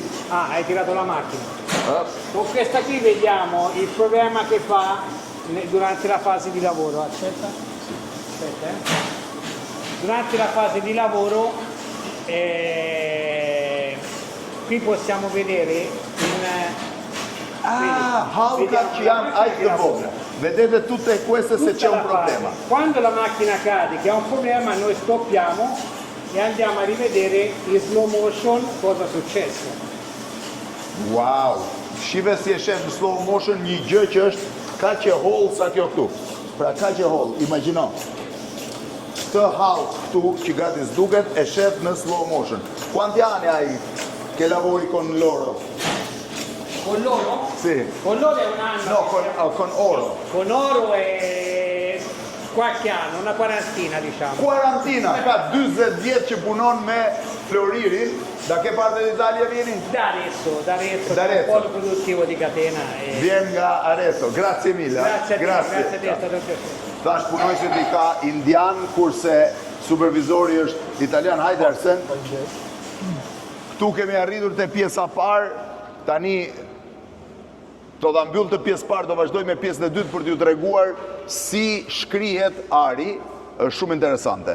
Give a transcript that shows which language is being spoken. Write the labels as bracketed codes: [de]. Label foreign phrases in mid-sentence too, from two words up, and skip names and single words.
[it] Ah, hai tirato la macchina. Con questa qui vediamo il problema che fa durante la fase di lavoro. Aspetta. Durante la fase di lavoro qui possiamo vedere [sq] halka që janë aq të vogla. [it] Vedete tutte queste se c'è un problema. Quando la macchina cade che ha un problema noi stoppiamo e andiamo a rivedere in [en] slow motion [it] cosa è successo. Wow! [sq] Shive si e shef në [en] slow motion [sq] një gjë që është kaq e holl sa kjo këtu. Pra kaq e holl, imagjino. Këtë halk këtu që gati s'duket e shef në [en] slow motion. [it] Quanti anni hai che lavori con loro? Con loro? Sì. Con loro è un anno. No, con oro. Con oro è qualche anno, una quarantina diciamo. Quarantina, [sq] ka 40 vjet që punon me floririn. [it] Da che parte d'Italia vieni? Da Arezzo, un polo produttivo di catena. [sq] Vien nga Arezzo, [it] grazie mille. Grazie a te, grazie a te, è stato un piacere. [sq] Tash punojësit i ka indian, kurse supervizori është italian. Hajde Arsen. Këtu kemi arritur te pjesa parë, tani do ta mbyll të pjesë parë, do vazhdoj me pjesën e dytë për t'ju treguar si shkrihet ari, është shumë interesante.